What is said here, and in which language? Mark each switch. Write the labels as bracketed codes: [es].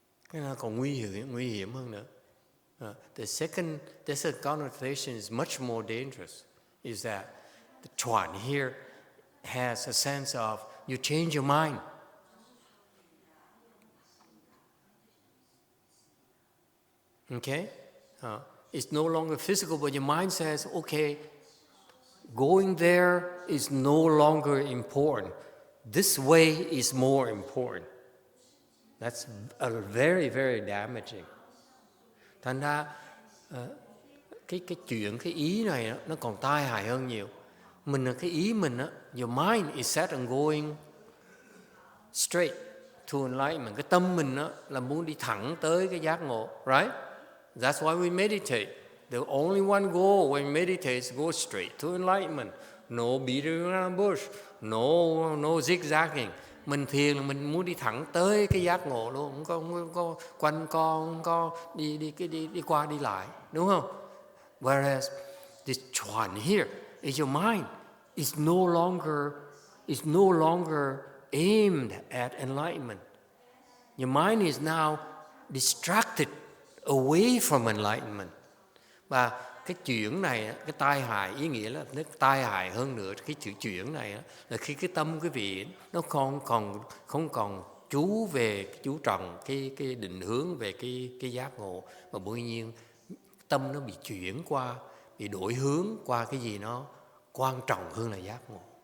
[vi] Cái nó còn nguy hiểm hơn nữa. [en] The second connotation is much more dangerous. Is that the Chuan here has a sense of you change your mind. Okay? It's no longer physical, but your mind says, okay, going there is no longer important. This way is more important. That's a very, very damaging. [vi] Thành ra cái chuyện, cái ý này nó còn tai hại hơn nhiều. Cái ý mình [en] your mind is set on going straight to enlightenment. [vi] Cái tâm mình là muốn đi thẳng tới cái giác ngộ, right? [en] That's why we meditate. The only one goal when we meditate is go straight to enlightenment. No beating around the bush, no zigzagging. Mình thiền là mình muốn đi thẳng tới cái giác ngộ luôn, không có quanh co, không có đi qua đi lại, đúng không? Whereas this Chuan here is your mind is no longer aimed at enlightenment. Your mind is now distracted away from enlightenment. [vi] Và cái chuyển này, cái tai hại, ý nghĩa là nó tai hại hơn nữa. Cái chữ chuyển này là khi cái tâm quý vị nó không còn chú trọng cái định hướng về cái giác ngộ, mà bỗng nhiên tâm nó bị chuyển qua, bị đổi hướng qua cái gì nó quan trọng hơn là giác ngộ.